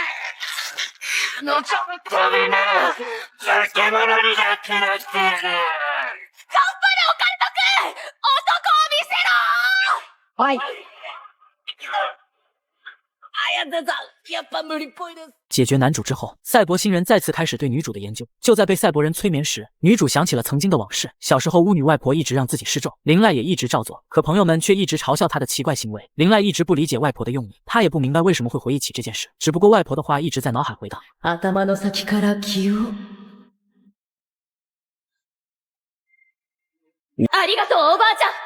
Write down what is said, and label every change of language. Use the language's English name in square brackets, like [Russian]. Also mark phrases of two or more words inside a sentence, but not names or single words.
[Japanese] 彼女のためなら、化け物になってなくてやる。頑張れオカルトくん。男を見せろ。はい。綾瀬さん、やっぱ無理っぽいです。 [Chinese] 解决男主之后，赛博星人再次开始对女主的研究。就在被赛博人催眠时，女主想起了曾经的往事。小时候巫女外婆一直让自己施咒，林濑也一直照做，可朋友们却一直嘲笑她的奇怪行为。林濑一直不理解外婆的用意，她也不明白为什么会回忆起这件事，只不过外婆的话一直在脑海回荡。 [Japanese] 頭の先から気を。ありがとうおばあちゃん。